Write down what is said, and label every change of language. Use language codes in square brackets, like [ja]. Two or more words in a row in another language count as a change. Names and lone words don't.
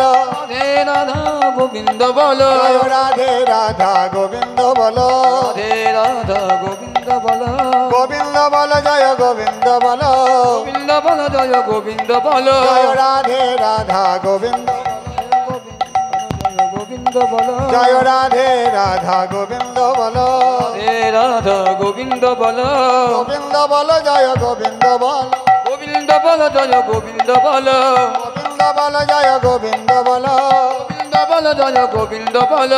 [hi] राधे राधा गोविंद बोलो जय राधे राधा गोविंद बल राधे राधा गोविंद बोलो गोविंद बल जय गोविंद बल गोविंद बोलो जय गोविंद बोलो जय राधे राधा गोविंद गोविंद [bn] বলো জয় রাধে রাধা গোবিন্দ বলো হে রাধা গোবিন্দ বলো গোবিন্দ বলো জয় গোবিন্দ বলো গোবিন্দ বলো জয় গোবিন্দ বলো গোবিন্দ বলো জয় গোবিন্দ বলো গোবিন্দ বলো জয় গোবিন্দ বলো